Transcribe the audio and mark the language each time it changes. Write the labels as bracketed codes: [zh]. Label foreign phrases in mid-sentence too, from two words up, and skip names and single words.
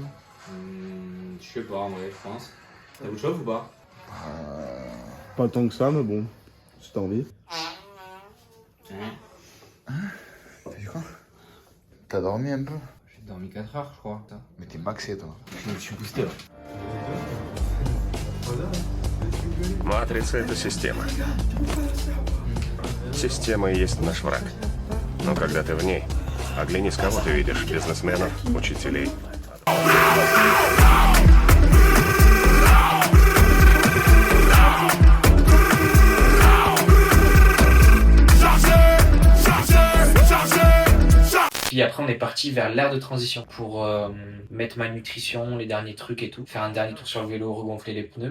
[fr] Je sais pas en vrai, je pense. Ça vous chauffe ou pas? Pas tant que ça, mais bon, si t'as envie. T'as vu quoi? T'as dormi un peu? J'ai dormi 4 heures, je crois. Mais t'es maxé toi. Je suis boosté là. [ru] Матрица — это система. Система и есть наш враг. Но когда ты в ней, оглянись, кого ты видишь: бизнесменов, учителей. [fr] Puis après on est parti vers l'ère de transition pour mettre ma nutrition, les derniers trucs et tout, faire un dernier tour sur le vélo, regonfler les pneus.